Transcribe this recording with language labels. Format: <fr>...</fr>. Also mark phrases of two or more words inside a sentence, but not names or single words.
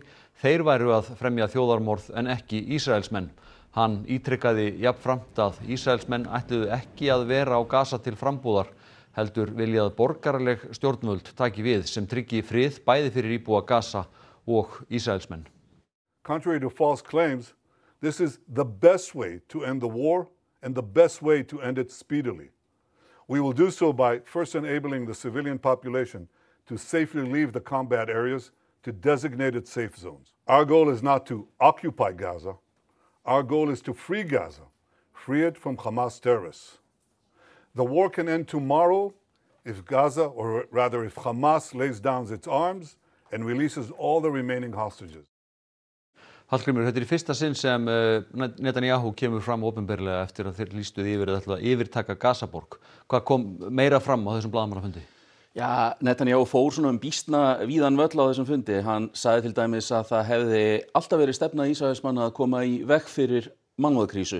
<is>Þeir væru að fremja þjóðarmorð en ekki Ísraelsmenn. Hann ítrykkaði jafnframt að Ísraelsmenn ætluðu ekki að vera á Gaza til frambúðar, heldur vilja að borgaraleg stjórnvöld taki við sem tryggi frið bæði fyrir íbúa Gaza og Ísraelsmenn.</is> <en>Contrary to false claims, this is the best way to end the war and the best way to end it speedily. We will do so by first enabling the civilian population to safely leave the combat areas to designated safe zones. Our goal is not to occupy Gaza. Our goal is to free Gaza, free it from Hamas terrorists. The war can end tomorrow if Gaza, or rather if Hamas lays down its arms and releases all the remaining hostages.</en> <is>Hallgrímur, þetta í fyrsta sinn sem Netanyahu kemur fram opinberlega eftir að þeir lýstuð yfir að yfirtaka Gazaborg. Hvað kom meira fram á þessum blaðamannafundi? Já, Netanyahu fór svona býsna víðan völl á þessum fundi. Hann sagði til dæmis að það hefði alltaf verið stefna Ísraelsmanna að koma í veg fyrir mannúðarkrísu.</is>